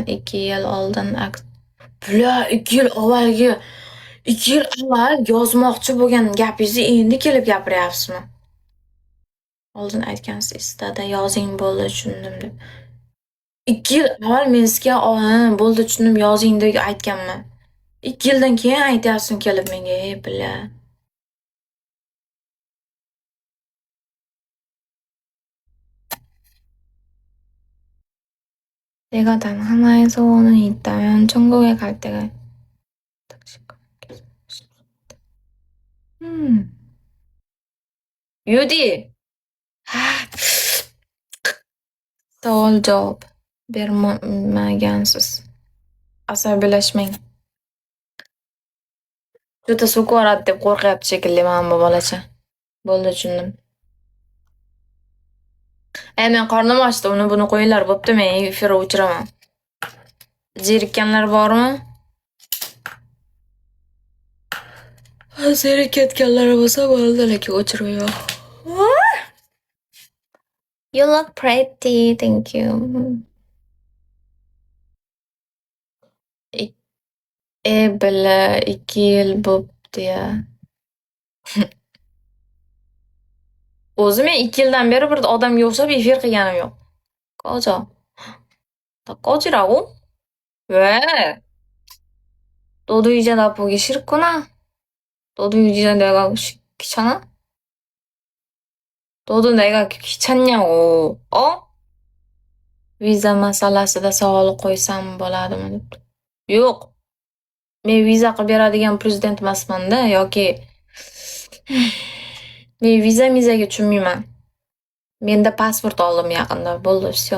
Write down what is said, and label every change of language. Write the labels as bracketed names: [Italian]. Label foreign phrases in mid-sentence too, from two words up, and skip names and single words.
[Uzbek] 2 yil oldin 2 yil avval yozmoqchi bo'lgan gapingizni endi kelib gapiryapsizmi? Oldin aytgansiz, istada yozing bo'ldi tushundim deb. 2 yil avval men sizga bo'ldi tushundim yozing deb aytganman. 2 yildan keyin aytyapsizmi kelib menga, bila. [Korean] 내가 단 하나의 소원은 있다면 천국에 갈 때가 유디. [Uzbek] Savol javob bermagansiz. Asabiylashmang. Juda suv ko'radi deb qo'rqyapti shekilli mana bu bolacha. Bo'ldi, tushundim. Men qornim ochdi, uni buni qo'yinglar, bo'pti, men efir o'chiraman. Zerikkanlar bormi? Zerikayotganlar bo'lsa bo'ldi, lekin o'chirib yo'q. [English] You look pretty, thank you. [Uzbek] Bila 2 yil bo'pti-ya. O'zi men 2 yildan beri bir odamga o'xshab efir qilganim yo'q. Qo'ja. Qo'jiragu. [Korean] 왜? 너도 이제 나 보기 싫구나? 너도 이제 내가 귀찮아? 너도 내가 귀찮냐고, 어? [Uzbek] Viza masalasida savol qo'ysam bo'ladimi debdi. Yo'q. Men viza qilib beradigan prezident emasman-da yoki men viza-mizaga tushunmayman. Menda pasport oldim yaqinda, bo'ldi, всё.